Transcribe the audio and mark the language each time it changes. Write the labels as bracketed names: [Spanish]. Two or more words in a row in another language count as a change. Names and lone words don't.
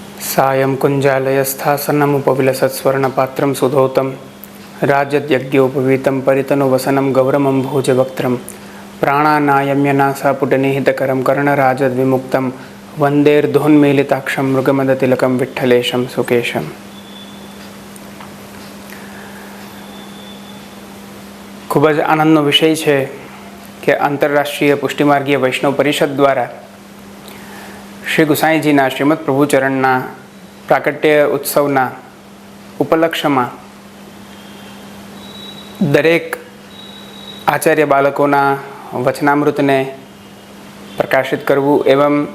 [Sanskrit] सायं कुञ्जालयस्थासनमुपविलसत्स्वर्णपात्रं सुधौतं राजद्यज्ञोपवीतं परितनु वसनं गौरमं भोजवक्त्रं प्राणानायम्यनासापुटनिहितकरं कर्णराजद्विमुक्तं वन्देर्धोन्मीलिताक्षं मृगमदतिलकं विठ्ठलेशं सुकेशम्। [Gujarati] ખૂબ જ આનંદનો વિષય હૈ કિ આંતરરાષ્ટ્રીય પુષ્ટિમાર્ગીય વૈષ્ણવ પરિષદ દ્વારા શ્રી ગુસાંઈજીના શ્રીમદ પ્રભુચરણના પ્રાકટ્ય ઉત્સવના ઉપલક્ષ્યમાં દરેક આચાર્ય બાળકોના વચનામૃતને પ્રકાશિત કરવું એવં